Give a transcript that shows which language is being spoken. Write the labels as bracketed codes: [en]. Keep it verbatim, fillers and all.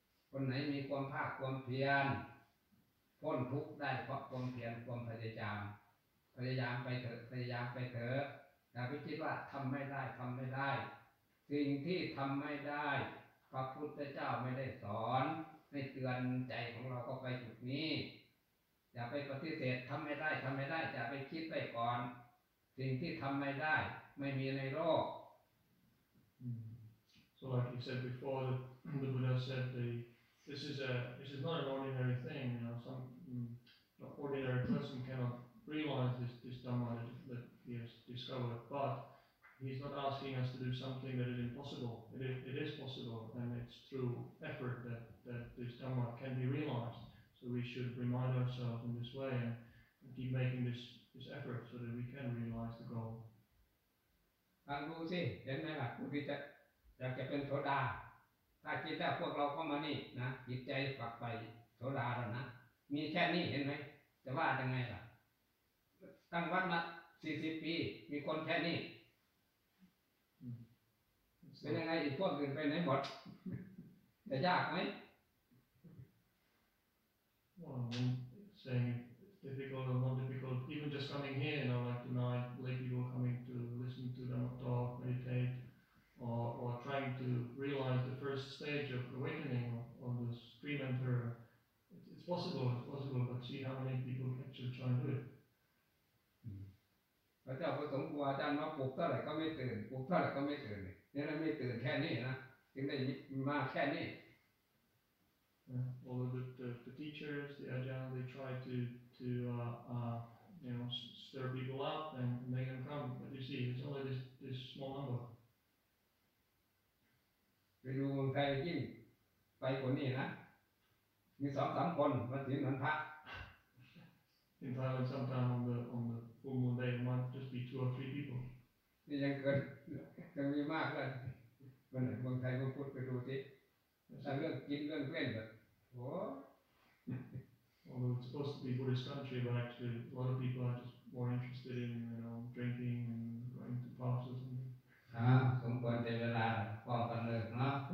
[th] คนไหนมีความภาคความเพียรพ้นทุกข์ได้เพราะความเพียรความพยายามพยายามไปเถอะพยายามไปเถอะอย่าไปคิดว่าทำไม่ได้ทำไม่ได้สิ่งที่ทำไม่ได้พระพุทธเจ้าไม่ได้สอนให้เตือนใจของเราก็ไปจุดนี้อย่าไปปฏิเสธทำไม่ได้ทำไม่ได้อย่าไปคิดไปก่อนสิ่งที่ทำไม่ได้ไม่มีในโลก [en] So like you said before, the Buddha said the, this is a this is not an ordinary thing. You know, some an ordinary person cannot. realize this, this Dhamma that, that he has discovered, but he's not asking us to do something that is impossible. It is, it is possible, and it's through effort that, that this Dhamma can be realized. So we should remind ourselves in this way and keep making this, this effort so that we can realize the goal. [th] ฟังดูสิเห็นไหมล่ะผู้ที่จะอยากจะเป็นโสดาถ้าคิดแล้วพวกเราเข้ามานี่นะจิตใจฝักใฝ่โสดาแล้วนะมีแค่นี้เห็นไหมจะว่ายังไงล่ะตั้งวัดมาสี่สิบปีมีคนแค่นี้เป็นยังไงอีกพวกอื่นไปไหนหมดจะยากไหม [en] Well, saying it's difficult or not difficult, even just coming here, you know, like tonight, late people coming to listen to Dhamma talk, meditate, or or trying to realize the first stage of awakening of the stream emperor. It's possible, it's possible, but see how many people actually try to do it. [th] พระเจ้าประสงค์ครูอาจารย์มาปลุกเท่าไหร่ก็ไม่ตื่นปลุกเท่าไหร่ก็ไม่ตื่นนี่เราไม่ตื่นแค่นี้นะถึงได้มาแค่นี้ [en] All of the, the the teachers, the ajahn, they try to to uh, uh, you know s- stir people up and make them come. But you see, it's only this this small number. [th] ไปดูเมืองไทยยิ่งไปกว่านี้นะมีสองสามคนมาถึงวันพระ [en] In Thailand, sometime on the on the full moon day, it might just be two or three people. [th] นี่ยังเกินยังมีมากเลยวันไหนเมืองไทยก็พูดไปดูสิ [en] That's [th] แต่ [en] it. [th] เรื่องกินเรื่องเล่นแบบโอ้ [en] Although it's supposed to be Buddhist country, but actually a lot of people are just more interested in you know drinking and going to pubs or something. [th] อ่าสมควรในเวลาพอกันเลิกเนาะ